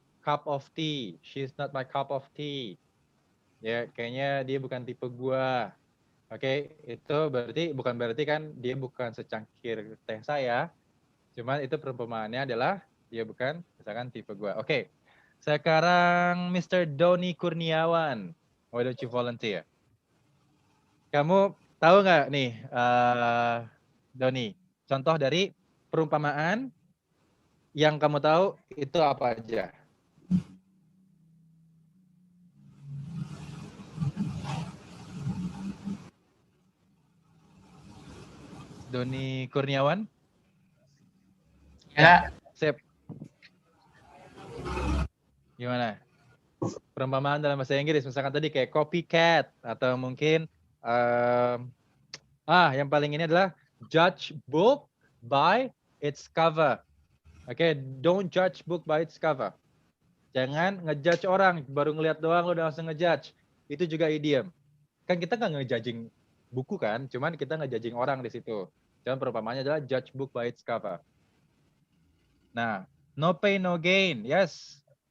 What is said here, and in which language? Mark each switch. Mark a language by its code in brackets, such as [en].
[en] Cup of tea, she's not my cup of tea. [id] Ya, kayaknya dia bukan tipe gua. Oke, itu bukan berarti kan dia bukan secangkir teh saya. Cuman itu perumpamaannya adalah dia bukan misalkan tipe gua. [en] Oke. [id] Sekarang [en] Mr. Doni Kurniawan. Why don't you volunteer? [id] Kamu tahu nggak nih, Doni, contoh dari perumpamaan yang kamu tahu itu apa aja? Doni Kurniawan? Ya. Sip. Gimana? Perumpamaan dalam bahasa Inggris, misalkan tadi kayak copycat, atau mungkin, yang paling ini adalah [en] judge book by its cover. Oke, don't judge book by its cover. [id] Jangan ngejudge orang, baru ngelihat doang lo udah langsung ngejudge. Itu juga idiom. Kan kita nggak ngejudging buku kan, cuman kita ngejudging orang di situ. Cuman perumpamaannya adalah [en] judge book by its cover. Nah, no pain, no gain. Yes.